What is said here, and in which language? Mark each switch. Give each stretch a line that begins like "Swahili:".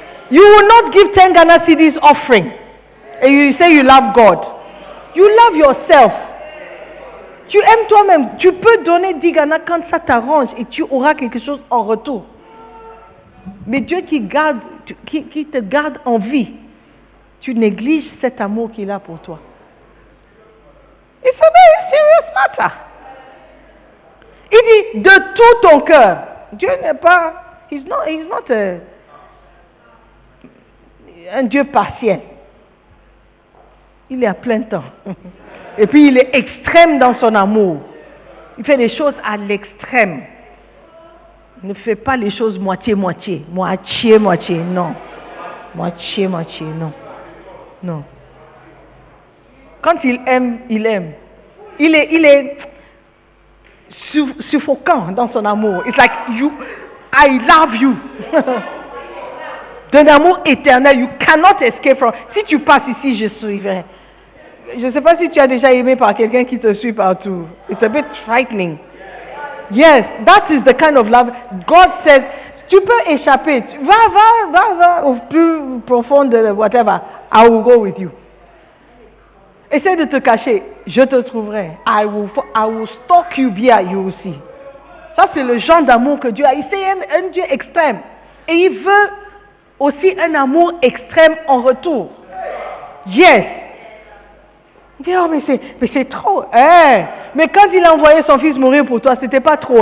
English: You will not give 10 Ghana cedis offering. And you say you love God. You love yourself.
French: Tu aimes toi-même. Tu peux donner 10 Ghana quand ça t'arrange et tu auras quelque chose en retour. Mais Dieu qui te garde en vie, tu négliges cet amour qu'il a pour toi.
English: It's a very serious matter.
French: Il dit de tout ton cœur. Dieu n'est pas,
English: he's not
French: un Dieu partiel. Il est à plein temps. Et puis il est extrême dans son amour. Il fait les choses à l'extrême. Ne fais pas les choses moitié-moitié. Moitié-moitié, non. Moitié-moitié, non. Non. Quand il aime, il aime. Il est suffocant dans son amour.
English: It's like I love you.
French: D'un amour éternel,
English: you cannot escape from.
French: Si tu passes ici, je suivrai. Je ne sais pas si tu as déjà aimé par quelqu'un qui te suit partout.
English: It's a bit frightening. Yes, that is the kind of love. God says,
French: tu peux échapper. Va au plus profond de whatever.
English: I will go with you.
French: Essaie de te cacher. Je te trouverai.
English: I will stalk you via you aussi.
French: Ça, c'est le genre d'amour que Dieu a. C'est un Dieu extrême. Et il veut aussi un amour extrême en retour. Yes. Il dit, oh, mais c'est trop. Hein? Mais quand il a envoyé son fils mourir pour toi, c'était pas trop.